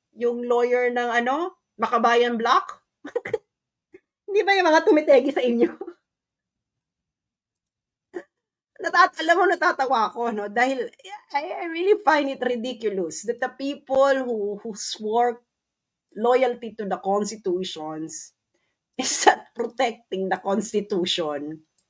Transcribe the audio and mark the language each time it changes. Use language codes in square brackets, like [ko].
[tl] Yung lawyer ng Makabayan Block? Hindi ba yung mga tumitegi sa inyo? Alam mo, natatawa ako, no? [en] Dahil I really find it ridiculous that the people who swore loyalty to the constitutions is not protecting the constitution.